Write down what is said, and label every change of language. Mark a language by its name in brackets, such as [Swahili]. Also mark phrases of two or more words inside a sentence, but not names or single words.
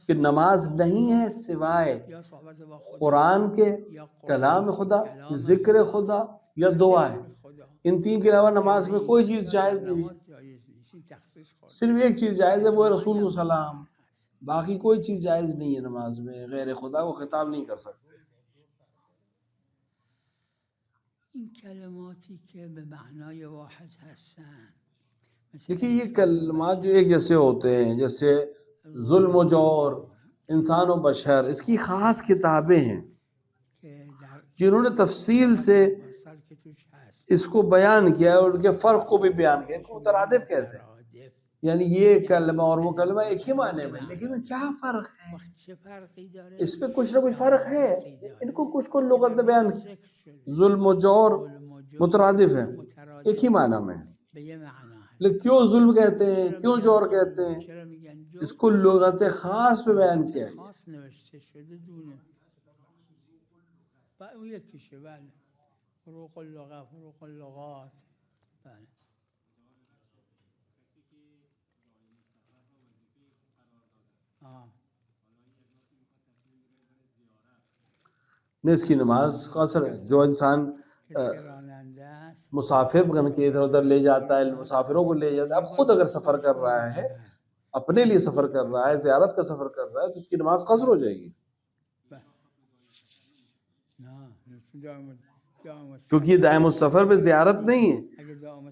[Urdu] کہ نماز نہیں ہے سوائے قرآن کے، کلام خدا، ذکر خدا یا دعا ہے. ان 3 کے علاوہ نماز میں کوئی چیز جائز نہیں ہے. صرف ایک چیز جائز ہے وہ ہے رسول کو سلام، باقی کوئی چیز جائز نہیں ہے. نماز میں غیر خدا کو خطاب نہیں کر سکتے. [Persian] این کلماتی که به معنای واحد هستن، [Urdu] دیکھیے یہ کلمات جو ایک جیسے ہوتے ہیں، جیسے ظلم و جور، انسان و بشر، اس کی خاص کتابیں ہیں جنہوں نے تفصیل سے اس کو بیان کیا ہے اور ان کے فرق کو بھی بیان کیا ہے، ان کو مترادف کہتے ہیں، یعنی یہ کلمہ اور وہ کلمہ ایک ہی معنی میں، لیکن کیا فرق ہے؟ اس میں کچھ نہ کچھ فرق ہے، ان کو کچھ لغت میں بیان کیا۔ ظلم و جور مترادف ہے، ایک ہی معنی میں، لیکن کیوں ظلم کہتے ہیں، کیوں جور کہتے ہیں، اس کو لغت خاص میں بیان کیا ہے۔ [Persian] اون یکیشه، بله، [Arabic] فروق اللغة، فروق اللغات، [Persian] بله. [Urdu] اس کی نماز قصر ہے۔ جو انسان مسافر بن کے ادھر ادھر لے جاتا ہے، مسافروں کو لے جاتا ہے، اب خود اگر سفر کر رہا ہے، اپنے لیے سفر کر رہا ہے، زیارت کا سفر کر رہا ہے، تو اس کی نماز قصر ہو جائے گی، کیونکہ یہ دائم السفر میں زیارت نہیں ہے۔